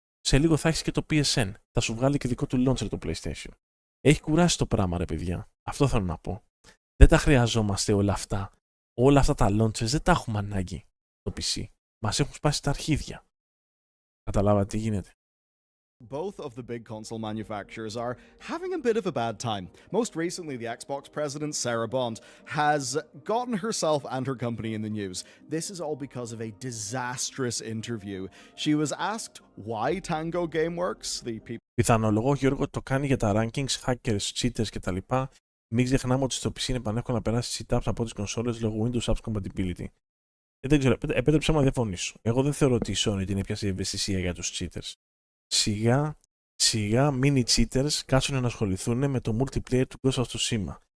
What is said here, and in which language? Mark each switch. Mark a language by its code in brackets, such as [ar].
[el] Σε λίγο θα έχεις και το PSN. Θα σου βγάλει και δικό του launcher το PlayStation. Έχει κουράσει το πράγμα, ρε παιδιά. Αυτό θέλω να πω. Δεν τα χρειαζόμαστε όλα αυτά. Όλα αυτά τα launchers δεν τα έχουμε ανάγκη στο PC. Μας έχουν σπάσει τα αρχίδια. Καταλάβατε τι γίνεται. [en] Both of the big console manufacturers are having a bit of a bad time. Most recently, the Xbox president, Sarah Bond, has gotten herself and her company in the news. This is all because of a disastrous interview. She was asked why Tango Gameworks, the people... [el] Πιθανολογώ, Γιώργο, το κάνει για τα rankings, hackers, cheaters κτλ. Μην ξεχνάμε ότι στο PC είναι πανεύκολο να περάσει cheat-ups από τις κονσόλες λόγω Windows Apps Compatibility. Δεν ξέρω, επέτρεψα να διαφωνήσω. Εγώ δεν θεωρώ ότι η Sony την έπιασε ευαισθησία για τους cheaters. Σιγά mini cheaters κάτσουν να ασχοληθούν με το multiplayer του Ghost of Tsushima.